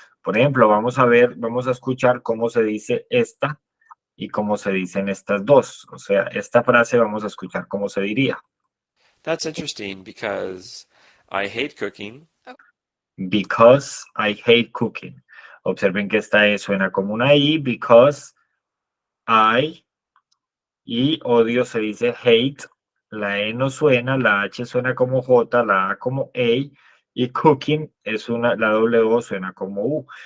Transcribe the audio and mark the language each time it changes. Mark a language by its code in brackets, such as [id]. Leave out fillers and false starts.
[es] Por ejemplo, vamos a escuchar cómo se dice esta y cómo se dicen estas dos. O sea, esta frase vamos a escuchar cómo se diría. [en] That's interesting because I hate cooking. Because I hate cooking. [es] Observen que esta E suena como una I, because I, y odio se dice hate. La E no suena, la H suena como J, la A como A, y cooking la W suena como U.